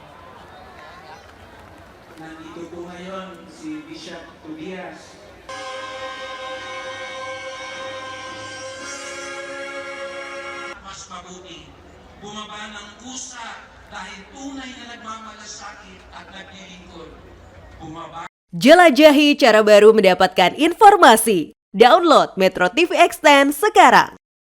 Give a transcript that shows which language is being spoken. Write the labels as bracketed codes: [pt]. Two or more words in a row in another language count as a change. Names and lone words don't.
[tl] Nandito po ngayon si Bishop Tobias. Mas mabuti, bumaba ng kusa dahil tunay na nagmamalasakit at naglilingkod. Bumaba. [id] Jelajahi cara baru mendapatkan informasi. Download Metro TV Extend sekarang.